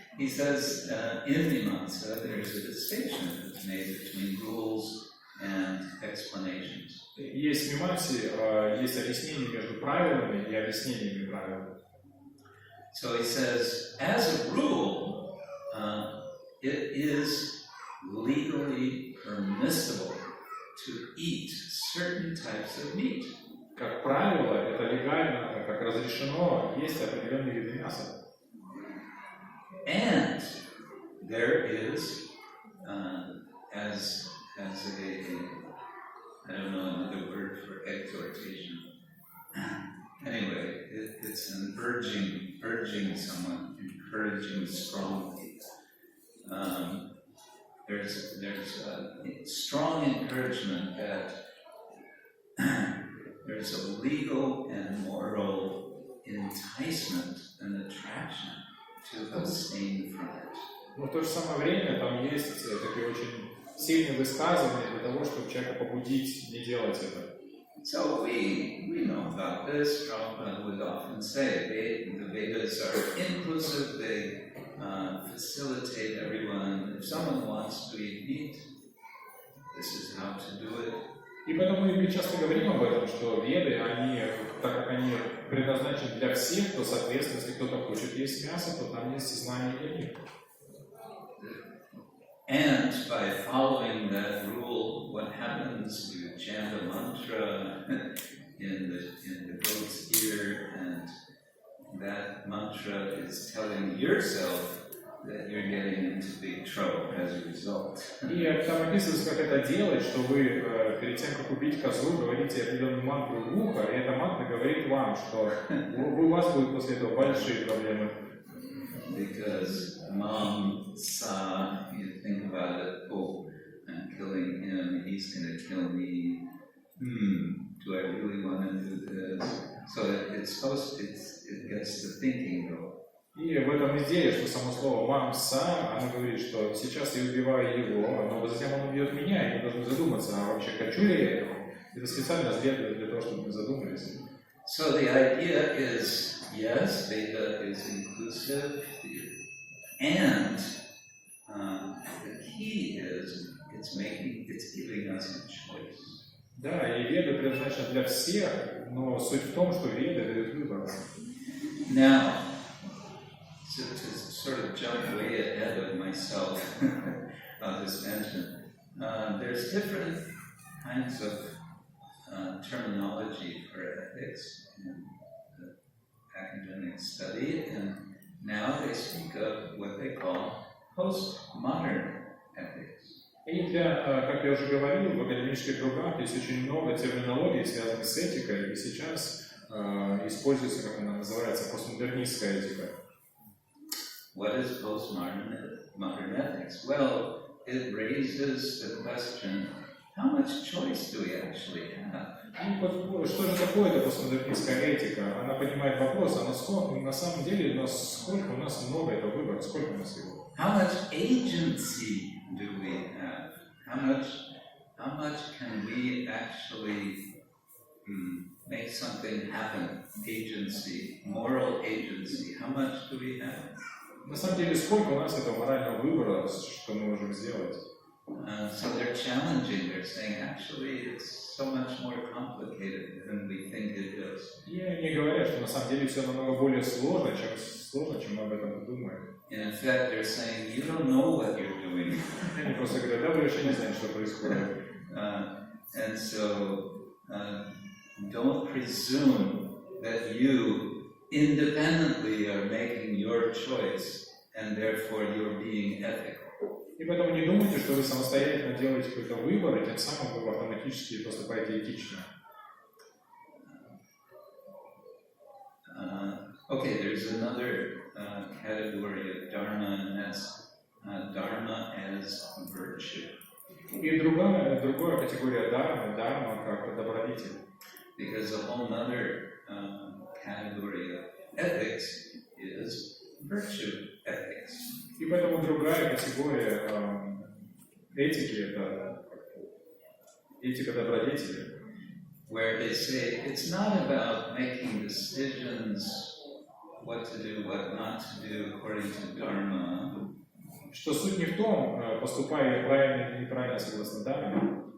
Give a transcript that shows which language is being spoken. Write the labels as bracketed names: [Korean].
[English] He says in Mimamsa there's a distinction that's made between rules and explanations. [Russian] Есть в мимамсе есть объяснение между правилами и объяснениями правил. [English] So he says, as a rule, it is legally permissible to eat certain types of meat. [Russian] Как правило, это легально, как разрешено есть определенные виды мяса. [English] And there is, as a I don't know another word for exhortation. Anyway, it's an urging someone, encouraging strongly. There's a strong encouragement that there's a legal and moral enticement and attraction to abstain from it. [Russian] Но в то же самое время там есть такие очень сильные высказывания для того, чтобы человека побудить не делать это. [English] So we know about this. Prabhupada would often say the Vedas are inclusive. They facilitate everyone. If someone wants to eat meat, this is how to do it. [Russian] И поэтому мы часто говорим об этом, что веды, они, так как они предназначены для всех, то, соответственно, если кто-то хочет есть мясо, то там есть знания для них. [English] And by following that rule, what happens? You chant a mantra in the goat's ear, and that mantra is telling yourself that you're getting into big trouble as a result. [Russian] И там описывается, как это делать, что вы перед тем, как убить козу, говорите определенную мантру в ухо, и эта мантра говорит вам, что у вас будут после этого большие проблемы. [English] Because Mam Sa, you think about it, oh, I'm killing him, he's going to kill me. Do I really want to do this? So it gets the thinking going. [Russian] И в этом идее, что само слово «мамса», оно говорит, что сейчас я убиваю его, но затем он убьет меня, и мы должны задуматься, а вообще хочу ли я этого? Это специально сделано для того, чтобы мы задумались. [English] So the idea is, yes, Veda is inclusive, and the key is it's giving us a choice. [Russian] Да, и Веда предназначена для всех, но суть в том, что Веда дает выбор. [English] Now, to sort of jump way ahead of myself, I'll just mention, there's different kinds of terminology for ethics in the academic study, and now they speak of what they call postmodern ethics. [Russian] И как я уже говорил, в академических кругах есть очень много терминологий, связанных с этикой, и сейчас используется, как она называется, постмодернистская этика. [English] What is postmodern ethics? Well, it raises the question, how much choice do we actually have? [Russian] И что же такое эта постмодернистская этика? Она поднимает вопрос, на самом деле, насколько у нас много этого выбора, сколько у нас его? [English] How much agency do we have? How much can we actually make something happen? Agency, moral agency. How much do we have? [Russian] На самом деле, сколько у нас этого морального выбора, что мы можем сделать? [English] So they're challenging, they're saying, actually, it's so much more complicated than we think it is. [Russian] И они говорят, что на самом деле все намного более сложно, чем мы об этом думаем. [English] In fact, they're saying, you don't know what you're doing. [Russian] Они просто говорят, да, вы вообще не знаете, что происходит. [English] And so, don't presume that you independently are making your choice, and therefore you're being ethical. [Russian] И поэтому не думайте, что вы самостоятельно делаете какой-то выбор, и тем самым вы автоматически поступаете этично. [English] Okay, there's another category of dharma, and that's dharma as virtue. [Russian] И другая категория дharma как добродетель. [English] Because a whole other category of ethics is virtue ethics. [Russian] И поэтому другая категория этики – это этика добродетели. [English] Where they say it's not about making decisions what to do, what not to do according to dharma. [Russian] Что суть не в том, поступая правильно или неправильно согласно дharме.